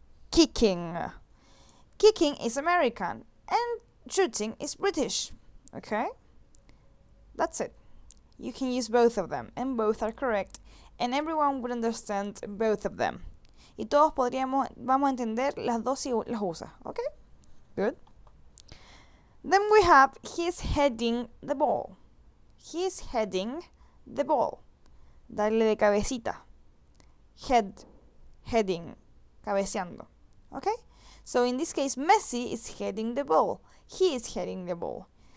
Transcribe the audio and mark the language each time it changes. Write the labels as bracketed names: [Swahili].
[English] Kicking. Kicking is American and shooting is British. Okay? That's it. You can use both of them and both are correct and everyone would understand both of them. [Spanish] Y todos vamos a entender las dos si las usa. [English] Okay? Good. Then we have he's heading the ball. He's heading the ball. [Spanish] Darle de cabecita. [English] Heading. [Spanish] Cabeceando. [English] Okay? So in this case, Messi is heading the ball. He is heading the ball.